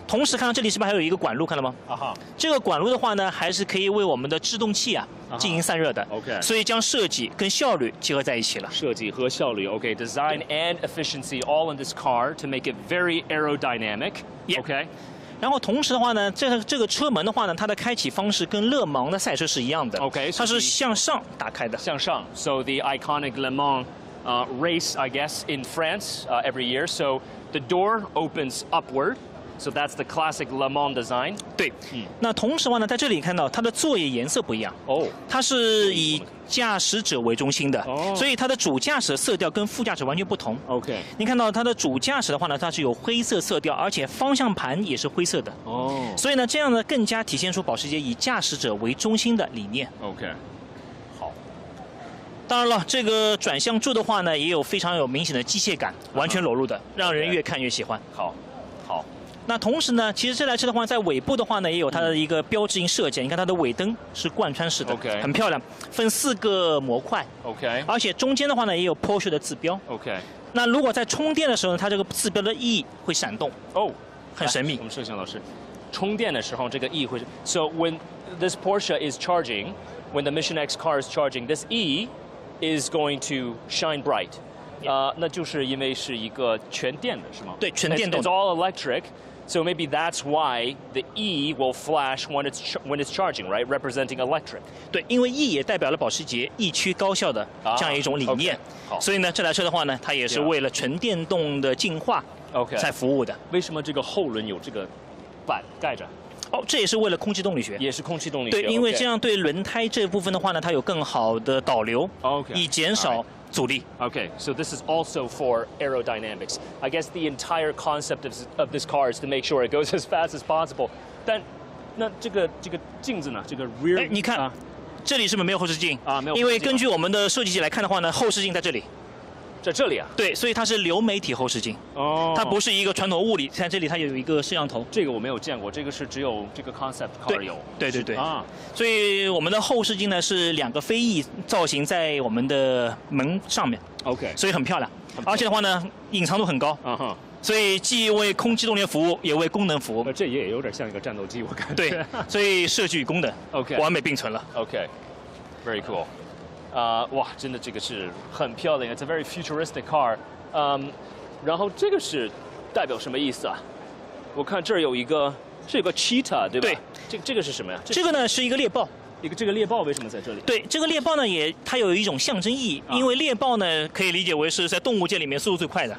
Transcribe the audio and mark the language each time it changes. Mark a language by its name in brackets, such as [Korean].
[Chinese] 同时看到这里是不是还有一个管路？看到吗？这个管路的话呢，还是可以为我们的制动器进行散热的。 OK。 所以将设计跟效率结合在一起了。设计和效率 [English] ，OK。Design and efficiency all in this car to make it very aerodynamic。OK。 [Chinese] 然后同时的话呢，这个车门的话呢，它的开启方式跟勒芒的赛车是一样的。 OK，它是向上打开的。向上 [English] ，So the iconic Le Mans race, I guess, in France every year. So the door opens upward. So that's the classic Le Mans design. [Chinese] 对，那同时的话呢，在这里看到它的座椅颜色不一样。它是以驾驶者为中心的，所以它的主驾驶色调跟副驾驶完全不同。 OK，你看到它的主驾驶的话呢，它是有灰色色调，而且方向盘也是灰色的。所以呢，这样呢更加体现出保时捷以驾驶者为中心的理念。 OK， 好。当然了，这个转向柱的话呢，也有非常有明显的机械感，完全裸露的，让人越看越喜欢。好。那同时呢，其实这台车的话，在尾部的话呢，也有它的一个标志性设计。你看它的尾灯是贯穿式的，很漂亮，分4个模块。 OK。而且中间的话呢，也有 Porsche 的字标。 OK。那如果在充电的时候呢，它这个字标的 E 会闪动。很神秘。我们摄像老师，充电的时候这个 E 会。 [English] So when this Porsche is charging, when the Mission X car is charging, this E is going to shine bright. [Chinese] 那就是因为是一个全电的，是吗？对，全电动。 [English] It's all electric. So maybe that's why the E will flash when it's charging, right? Representing electric. [Chinese] 对，因为 E 也代表了保时捷E驱高效的这样一种理念。所以呢，这台车的话呢，它也是为了纯电动的进化在服务的。为什么这个后轮有这个板盖着？这也是为了空气动力学。也是空气动力学。对，因为这样对轮胎这部分的话呢，它有更好的导流，以减少阻力。 [English] Okay, so this is also for aerodynamics. I guess the entire concept of this car is to make sure it goes as fast as possible. [Chinese] 但那这个镜子呢？这个 rear，你看，这里是不是没有后视镜？没有。因为根据我们的设计来看的话呢，后视镜在这里。在这里啊？对，所以它是流媒体后视镜。它不是一个传统物理。在这里它有一个摄像头。这个我没有见过，这个是只有这个 concept car 有。对。所以我们的后视镜呢是2个飞翼造型在我们的门上面。 OK。所以很漂亮，而且的话呢，隐藏度很高。所以既为空气动力服务，也为功能服务。这也有点像一个战斗机，我感觉。对，所以设计与功能 OK 完美并存了。 [English] OK，very cool。 [Chinese] 哇，真的这个是很漂亮 ， [English] It's a very futuristic car。 [Chinese] 然后这个是代表什么意思啊？我看这儿有一个 cheetah， 对吧？对。这个是什么呀？这个呢是一个猎豹。这个猎豹为什么在这里？对，这个猎豹呢它有一种象征意义，因为猎豹呢可以理解为是在动物界里面速度最快的。